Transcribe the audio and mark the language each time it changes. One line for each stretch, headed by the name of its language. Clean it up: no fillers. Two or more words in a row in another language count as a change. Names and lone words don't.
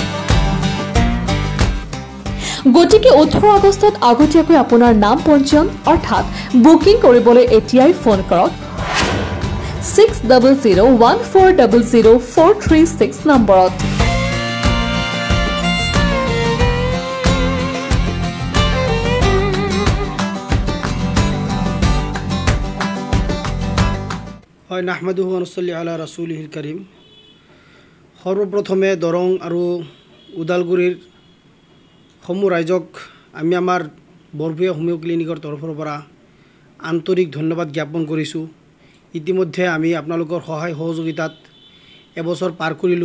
Assamese: গতিকে 18 আগষ্টত আগতীয়াকৈ আপোনাৰ নাম পঞ্জীয়ন অৰ্থাৎ বুকিং কৰিবলৈ এতিয়াই ফোন কৰক 6001400436 নম্বৰত।
Arabic: হয় نحمده ونصلي على رسوله الكريم.
Assamese: সৰ্বপ্ৰথমে দৰং আৰু উদালগুৰিৰ সমূহ ৰাইজক আমি আমাৰ বৰভূঞা হোমিও ক্লিনিকৰ তৰফৰ পৰা আন্তৰিক ধন্যবাদ জ্ঞাপন কৰিছোঁ। ইতিমধ্যে আমি আপোনালোকৰ সহায় সহযোগিতাত এবছৰ পাৰ কৰিলোঁ।